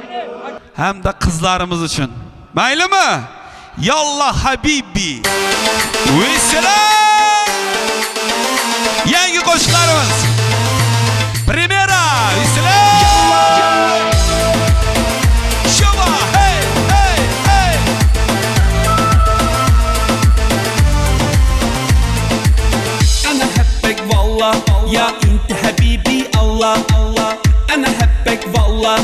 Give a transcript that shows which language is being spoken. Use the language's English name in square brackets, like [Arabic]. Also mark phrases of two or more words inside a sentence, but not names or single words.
[Uzbek] hamda qizlarimiz uchun. Maylimi? [Arabic] يلا حبيبي. [Uzbek] Visselam! Yangi qo'shiqlarimiz. Primera, visselam! Shova, hey, hey, hey! [Arabic] أنا أحبك والله يا أنت حبيبي الله الله أنا أحبك والله